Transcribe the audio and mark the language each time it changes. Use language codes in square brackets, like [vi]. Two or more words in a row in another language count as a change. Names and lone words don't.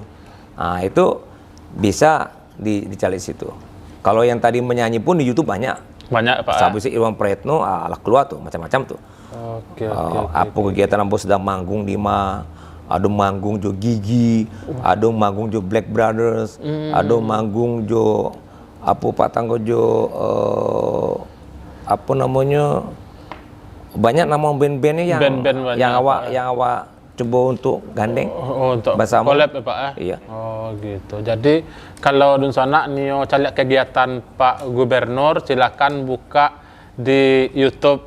[id] Nah, itu bisa dicari situ. Kalau yang tadi menyanyi pun di YouTube banyak Pak. Sabu si Irwan Praetno ala keluar tuh macam-macam tuh. Oke. [min] Apa kegiatan ambo sedang manggung di ada manggung jo Gigi, ada manggung jo Black Brothers, ada manggung jo Pak Tanggo jo apa namanya banyak nama band-bandnya yang awak coba untuk gandeng. [id] Untuk collab ya Pak ya? Iya. Oh gitu. Jadi kalau dun sana nio cari kegiatan Pak Gubernur silakan buka di YouTube